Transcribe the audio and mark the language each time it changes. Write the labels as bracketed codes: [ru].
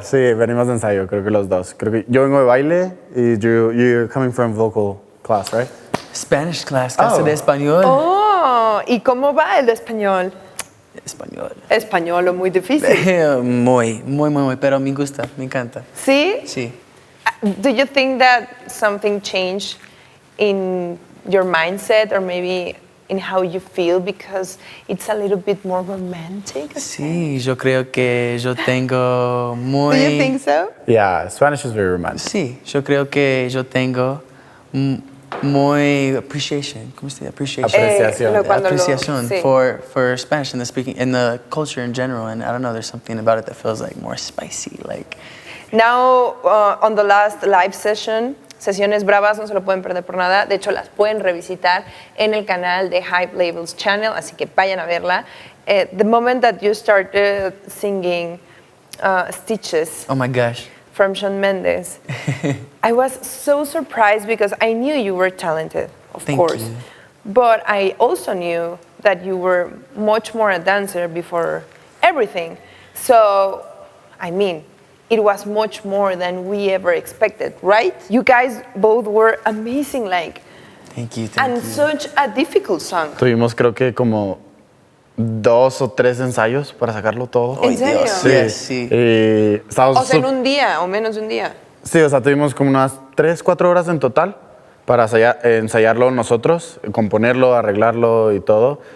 [es] Sí, venimos de ensayo, creo que los dos. Creo que yo vengo de baile y [en] you're coming from vocal class, right? Spanish class, [es] clase de español. Oh, ¿y cómo va el de español? Español. Español, muy difícil. Muy, pero me gusta, me encanta. ¿Sí? Sí. [en] Do you think that something changed in your mindset or maybe in how you feel because it's a little bit more romantic? [es] Sí, yo creo que yo tengo muy... [en] Do you think so? Yeah, Spanish is very romantic. [es] Sí, yo creo que yo tengo muy appreciation. ¿Cómo se dice? Apreciación. [en] Appreciation [es] sí. [en] for Spanish and the speaking and the culture in general. And I don't know, there's something about it that feels like more spicy, like. Now, on the last live session, [es] Sesiones Bravas, no se lo pueden perder por nada. De hecho, las pueden revisitar en el canal de Hype Labels Channel, así que vayan a verla. [en] The moment that you started singing Stitches. Oh my gosh. From Shawn Mendes, I was so surprised because I knew you were talented, of course. You. But I also knew that you were much more a dancer before everything. So, I mean, it was much more than we ever expected, right? You guys both were amazing, like. Thank you. And such a difficult song. [es] Tuvimos creo que como 2 o 3 ensayos para sacarlo todo. ¿En serio? Sí. Sí. Y estábamos O sea, en un día o menos de un día. Sí, o sea, tuvimos como unas 3, 4 horas en total para ensayarlo nosotros, componerlo, arreglarlo y todo.